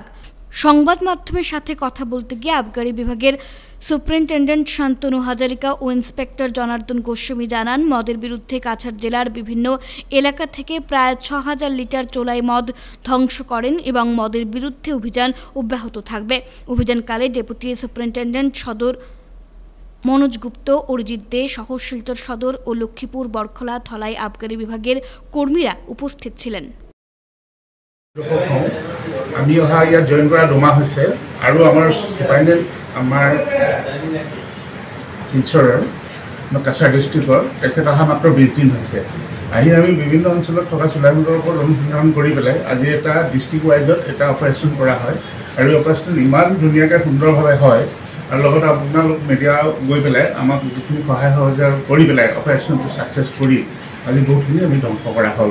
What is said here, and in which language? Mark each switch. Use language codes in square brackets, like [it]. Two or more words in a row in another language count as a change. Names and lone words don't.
[bn] সংবাদ মাধ্যমের সাথে কথা বলতে গিয়ে আবগারি বিভাগের সুপারিনটেন্ডেন্ট শান্তনু হাজারিকা ও ইন্সপেক্টর জনার্দন গোস্বামী জানান, মদের বিরুদ্ধে কাছাড় জেলার বিভিন্ন এলাকা থেকে প্রায় 6000 লিটার চোলাই মদ ধ্বংস করেন এবং মদের বিরুদ্ধে অভিযান অব্যাহত থাকবে। অভিযানকালে ডেপুটি সুপারিনটেন্ডেন্ট সদর মনোজ গুপ্ত, অরিজিৎ দে সহ শিলচর সদর ও লক্ষ্মীপুর, বরখলা, ধলাই আবগারি বিভাগের কর্মীরা উপস্থিত ছিলেন। [as] আমি অহা ইয়াত জইন কৰা 2 মাহ হৈছে আৰু আমাৰ সুপাৰিনটেণ্ডেণ্ট আমাৰ শিলচৰৰ কাছাৰ ডিষ্ট্ৰিক্টৰ তেখেত অহা মাত্ৰ 20 দিন হৈছে। আহি আমি বিভিন্ন অঞ্চলত থকা চোলাই মদৰ ওপৰত অনুসন্ধান কৰি পেলাই আজি এটা [en] district wise [as] এটা অপাৰেশ্যন কৰা হয় আৰু অপাৰেশ্যন ইমান ধুনীয়াকৈ সুন্দৰভাৱে হয় আৰু লগত আপোনালোক মিডিয়া গৈ পেলাই আমাক বহুতখিনি সহায় সহযোগ কৰি পেলাই অপাৰেশ্যনটো ছাকচেছ কৰি আজি বহুতখিনি আমি ধ্বংস কৰা হ'ল।